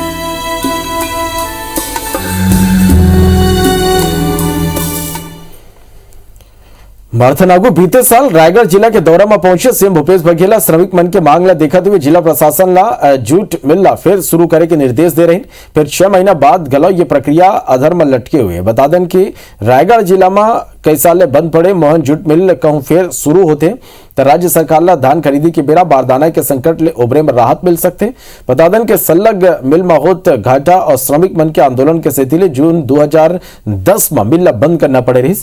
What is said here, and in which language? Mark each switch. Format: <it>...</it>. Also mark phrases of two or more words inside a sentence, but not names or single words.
<hne>मार्थनागु बीते साल रायगढ़ जिला के दौरा में पहुंचे सीएम भूपेश बघेल श्रमिक मन के मांग ला देखते हुए जिला प्रशासन ला जूट मिल ला फिर शुरू करे के निर्देश दे रहे हैं। फिर 6 महीना बाद गलो ये प्रक्रिया अधर में लटके हुए। बता दें कि रायगढ़ जिला में कई साल बंद पड़े मोहन जूट मिल कहूं फिर शुरू होते तो राज्य सरकार ला धान खरीदी के बेरा बारदाना के संकट ले उभरे में राहत मिल सकते। बता दें कि सल्लग मिल में होत घाटा और श्रमिक मन के आंदोलन के सेतीले जून 2010 में मिल ला बंद करना पड़े रही।</hne>